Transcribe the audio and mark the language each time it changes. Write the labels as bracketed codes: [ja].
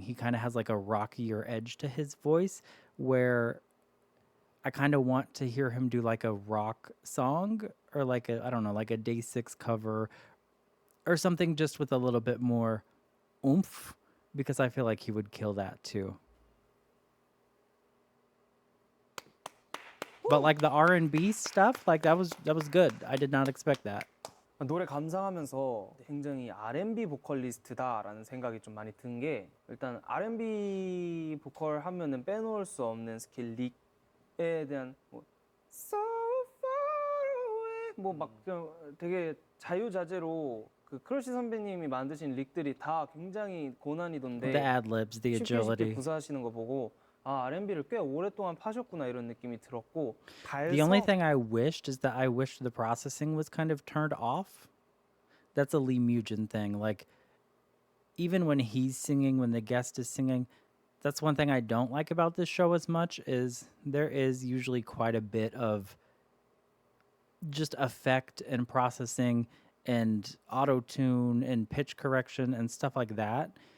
[en] He kind of has like a rockier edge to his voice where I kind of want to hear him do like a rock song or like a, I don't know, like a Day 6 cover or something just with a little bit more oomph because I feel like he would kill that too. But like the R&B stuff, like that was good. I did not expect that. [ko] 노래 감상하면서 굉장히 R&B 보컬리스트다라는 생각이 좀 많이 든 게 일단 R&B 보컬 하면은 빼놓을 수 없는 스킬 릭에 대한 뭐 So far away 뭐 막 되게 자유자재로 그 크러쉬 선배님이 만드신 릭들이 다 굉장히 고난이도인데 [en] The ad libs, the [ko] 쉽게 [en] agility. [ko] 구사하시는 거 보고 아 R&B를 꽤 오랫동안 파셨구나 이런 느낌이 들었고 [en] The only thing I wished is that I wished the processing was kind of turned off. That's a Lee Mujin thing. Like, even when he's singing, when the guest is singing, that's one thing I don't like about this show as much is there is usually quite a bit of just effect and processing and auto-tune and pitch correction and stuff like that.